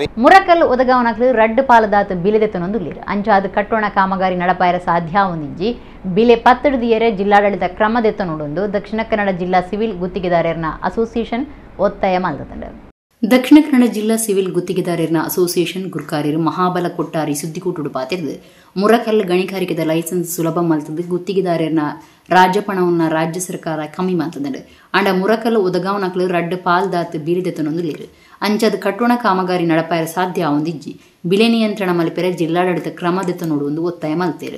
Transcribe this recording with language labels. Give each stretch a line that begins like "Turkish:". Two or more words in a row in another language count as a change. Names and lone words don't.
Tulu: ಮುರಕಲ್ ಒದಗಾವನಕ್ಲು ರಡ್ಡು ಪಾಲದಾತ ಬಿಲೆದೆತ್ತನೊಂದುಲ್ಲಿರು ಅಂಚಾದ ಕಟ್ಟೋಣ ಕಾಮಗಾರಿ ನಡಪಾಯರ ಸಾಧ್ಯ ಒಂದಿಜ್ಜಿ ಬಿಲೆ ಪತ್ತಡಿದಿಯರೆ ಜಿಲ್ಲಾಡಳಿತ ಕ್ರಮದೆತ್ತನೊಂದು ದಕ್ಷಿಣ ಕನ್ನಡ ಜಿಲ್ಲಾ ಸಿವಿಲ್ ಗುತ್ತಿಗೆದಾರರನ ಅಸೋಸಿಯೇಷನ್ ಒತ್ತಾಯ ಮಾಡಿದಂಡು. ದಕ್ಷಿಣ ಕನ್ನಡ ಜಿಲ್ಲಾ ಸಿವಿಲ್ ಗುತ್ತಿಗೆದಾರರನ ಅಸೋಸಿಯೇಷನ್ ಗುರ್ಕಾರಿರು ಮಹಾಬಲ ಕೊಟ್ಟಾರಿ ಸುದ್ದಿಕೂಟುಡು ಪಾತಿರ್ದು ಮುರಕಲ್ ಗಣಿಗಾರಿಕೆದ ಲೈಸೆನ್ಸ್ ಸುಲಭ ಮಲ್ತದ್ದು ಗುತ್ತಿಗೆದಾರರನ ರಾಜ್ಯಪಣವನ್ನು ರಾಜ್ಯ ಸರ್ಕಾರ ಕಮ್ಮಿ ಮಾಡ್ತದಂಡು. ಅಂಡ ಮುರಕಲ್ ಒದಗಾವನಕ್ಲು ರಡ್ಡು ಪಾಲ್ದಾತ್ ಬೀರಿದೆತ್ತನೊಂದುಲ್ಲಿರು ಅಂಚದ ಕಟ್ಟೋಣ ಕಾಮಗಾರಿ ನಡಪಾಯರ ಸಾಧ್ಯ ಒಂದಿಜ್ಜಿ ಬಿಲೆ ನಿಯಂತ್ರಣ ಮಲ್ಪೆರೆ ಜಿಲ್ಲಾಡಳಿತ ಕ್ರಮದೆತ್ತನೊಡು ಒತ್ತಾಯ ಮಲ್ತೇರು.